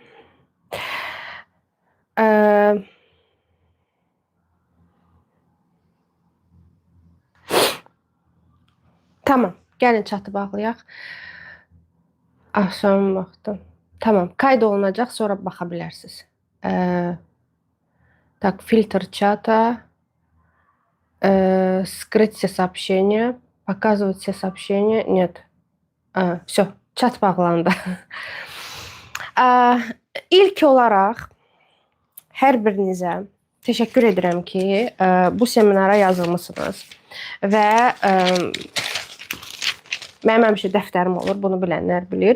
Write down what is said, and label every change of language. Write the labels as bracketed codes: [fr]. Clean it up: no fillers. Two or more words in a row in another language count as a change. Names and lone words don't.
[az] Tamam, gəlin çatı bağlayaq. Axşam vaxtı. Tamam, qayd olunacaq, sonra baxa bilərsiniz. [ru] Так, фильтр чата, скрыть все сообщения, показывать все сообщения. Нет. Все, [az] chat bağlandı. İlk olaraq hər birinizə təşəkkür edirəm ki, bu seminara yazılmısınız və mənim həmişə dəftərim olur, bunu bilənlər bilir.